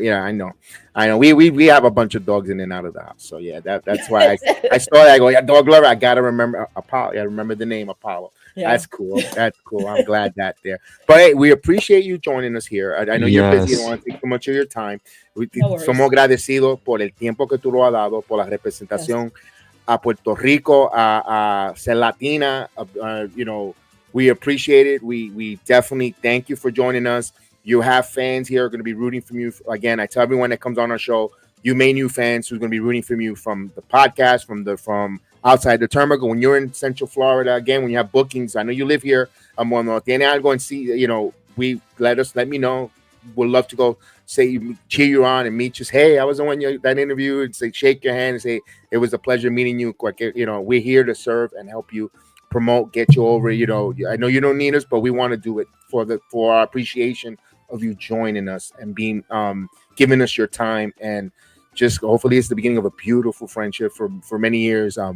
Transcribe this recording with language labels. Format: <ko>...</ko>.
<en>Yeah, I know. We have a bunch of dogs in and out of the house. So yeah, that's why I saw that. I go, yeah, dog lover. I gotta remember Apollo. I remember the name Apollo. Yeah. That's cool. I'm glad that there. But hey, we appreciate you joining us here. I know you're busy. I don't want to take too much of your time.</en> <es>Somos agradecidos por el tiempo que tú lo has dado, por la representación a Puerto Rico, a ser Latina.</es> <en>We appreciate it. We definitely thank you for joining us. You have fans here who are going to be rooting for you. Again, I tell everyone that comes on our show, you may new fans who's going to be rooting for you from the podcast, from outside the terminal. When you're in Central Florida, again, when you have bookings, I know you live here.</en> <es>Cuando tiene algo en sí,</es> <en>let me know. We'd love to go cheer you on and meet you. Hey, I was on that interview, and say, shake your hand and say, it was a pleasure meeting you. We're here to serve and help you promote, get you over. I know you don't need us, but we want to do it for our appreciation of you joining us and being giving us your time, and just hopefully it's the beginning of a beautiful friendship for many years.</en>